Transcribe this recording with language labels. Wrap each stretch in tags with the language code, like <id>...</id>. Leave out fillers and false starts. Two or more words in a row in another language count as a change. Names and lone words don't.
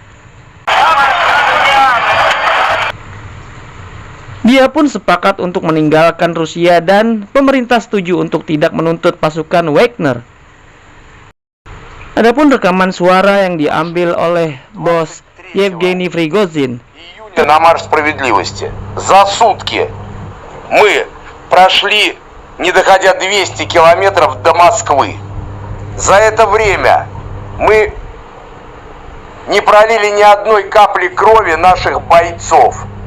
<id>Dia pun sepakat untuk meninggalkan Rusia dan pemerintah setuju untuk tidak menuntut pasukan Wagner. Adapun rekaman suara yang diambil oleh bos Yevgeny Prigozhin.</id> <ru>На марш справедливости. За сутки мы прошли, не доходя 200 километров до Москвы. За это время мы не пролили ни одной капли крови наших бойцов.</ru>